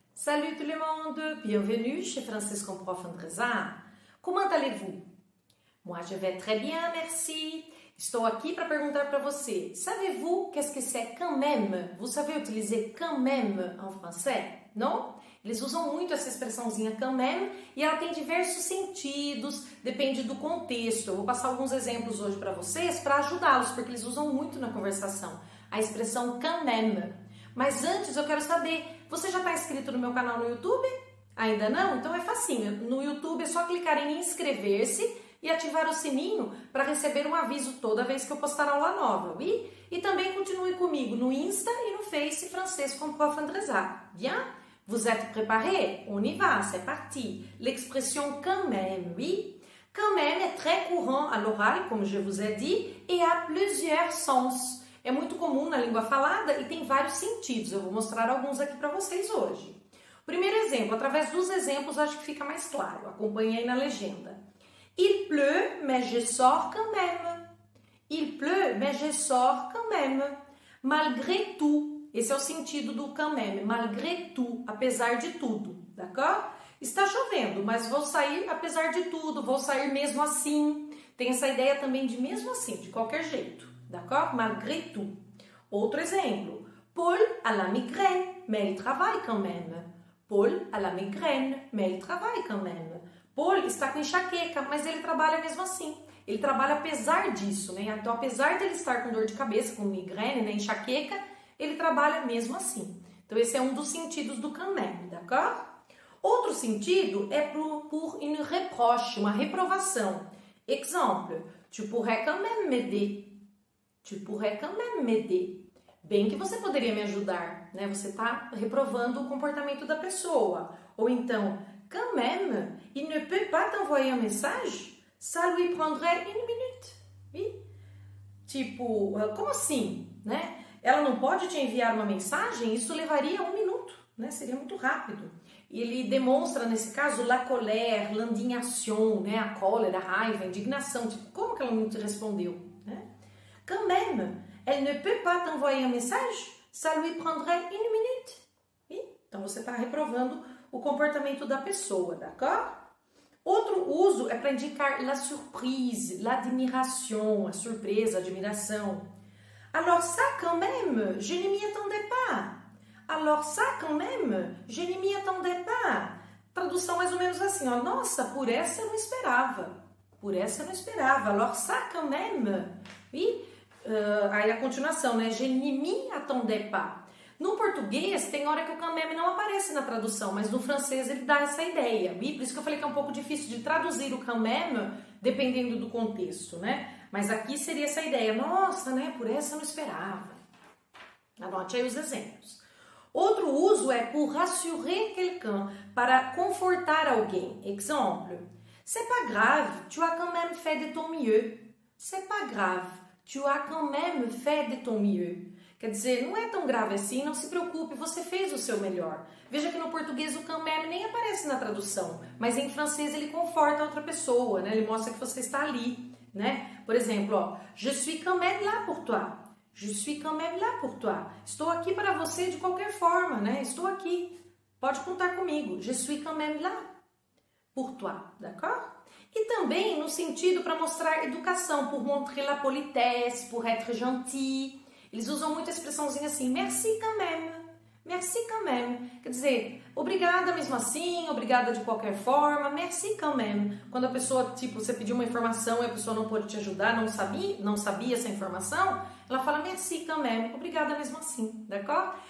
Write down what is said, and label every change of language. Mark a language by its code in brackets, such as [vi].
[fr] Salut tout le monde, bienvenue chez Français comme Prof Andresa. Comment allez-vous? Moi, je vais très bien, merci. [pt] Estou aqui para perguntar para você, [fr] savez-vous qu'est-ce que c'est quand même? Vous savez utiliser quand même en français? [pt] Não? Eles usam muito essa expressãozinha quand même e ela tem diversos sentidos, depende do contexto. Eu vou passar alguns exemplos hoje para vocês para ajudá-los, porque eles usam muito na conversação a expressão quand même. Mas antes eu quero saber, você já está inscrito no meu canal no YouTube? Ainda não? Então é facinho. No YouTube é só clicar em inscrever-se e ativar o sininho para receber um aviso toda vez que eu postar aula nova. E também continue comigo no Insta e no Face Français com Prof Andresa. [fr] Bien? Vous êtes préparés? On y va, c'est parti. L'expression quand même, oui. Quand même est très courant à l'oral, comme je vous ai dit, et a plusieurs sens. [pt] É muito comum na língua falada e tem vários sentidos. Eu vou mostrar alguns aqui para vocês hoje. Primeiro exemplo, através dos exemplos acho que fica mais claro. Acompanhe aí na legenda. [fr] Il pleut, mais je sors quand même. Il pleut, mais je sors quand même. [pt] Malgré tout. Esse é o sentido do quand même. Malgré tout, apesar de tudo. D'accord? Está chovendo, mas vou sair apesar de tudo. Vou sair mesmo assim. Tem essa ideia também de mesmo assim, de qualquer jeito. [fr] D'accord? Malgré tout. [pt] Outro exemplo. [fr] Paul a la migraine, mais il travaille quand même. Paul a la migraine, mais il travaille quand même. [pt] Paul está com enxaqueca, mas ele trabalha mesmo assim. Ele trabalha apesar disso, né? Então, apesar de ele estar com dor de cabeça, com migraine, né? Enxaqueca, ele trabalha mesmo assim. Então, esse é um dos sentidos do quand même, d'accord? Outro sentido é por [fr] une reproche, [pt] uma reprovação. [fr] Exemple, tu pourrais quand même m'aider. Tu pourrais quand même m'aider. Bem que você poderia me ajudar, né? Você está reprovando o comportamento da pessoa. Ou então, quand même, il ne peut pas t'envoyer un message? Ça lui prendrait une minute. [pt] Oui? Tipo, como assim, né? Ela não pode te enviar uma mensagem? Isso levaria 1 minuto, né? Seria muito rápido. E ele demonstra, nesse caso, [fr] la colère, l'indignation, [pt] né? A cólera, a raiva, a indignação. Tipo, como que ela não te respondeu, né? [fr] Quand même, elle ne peut pas t'envoyer un message? Ça lui prendrait 1 minute. Oui? [pt] Então, você está reprovando o comportamento da pessoa, d'accord? Outro uso é para indicar [fr] la surprise, l'admiration, [pt] a surpresa, a admiração. [fr] Alors ça, quand même, je ne m'y attendais pas. Alors ça, quand même, je ne m'y attendais pas. [pt] Tradução mais ou menos assim, ó. Nossa, por essa eu não esperava. Por essa eu não esperava. [fr] Alors ça, quand même. Oui? [pt] Aí a continuação, né? [fr] Je ne m'y attendais pas. [pt] No português, tem hora que o quand même não aparece na tradução, mas no francês ele dá essa ideia. E por isso que eu falei que é um pouco difícil de traduzir o quand même, dependendo do contexto, né? Mas aqui seria essa ideia. Nossa, né? Por essa eu não esperava. Anote aí os exemplos. Outro uso é [fr] pour rassurer quelqu'un, [pt] para confortar alguém. [fr] Exemple, c'est pas grave, tu as quand même fait de ton mieux. C'est pas grave, tu as quand même fait de ton mieux. [pt] Quer dizer, não é tão grave assim, não se preocupe, você fez o seu melhor. Veja que no português o quand même nem aparece na tradução, mas em francês ele conforta a outra pessoa, né? Ele mostra que você está ali, né? Por exemplo, ó, [fr] je suis quand même là pour toi. Je suis quand même là pour toi. [pt] Estou aqui para você de qualquer forma, né? Estou aqui. Pode contar comigo. [fr] Je suis quand même là pour toi, d'accord? [pt] E também no sentido para mostrar educação, [fr] pour montrer la politesse, pour être gentil. [pt] Eles usam muito a expressãozinha assim, [fr] merci quand même, merci quand même. [pt] Quer dizer, obrigada mesmo assim, obrigada de qualquer forma, [fr] merci quand même. [pt] Quando a pessoa, tipo, você pediu uma informação e a pessoa não pôde te ajudar, não sabia essa informação, ela fala [fr] merci quand même, [pt] obrigada mesmo assim, d'accord?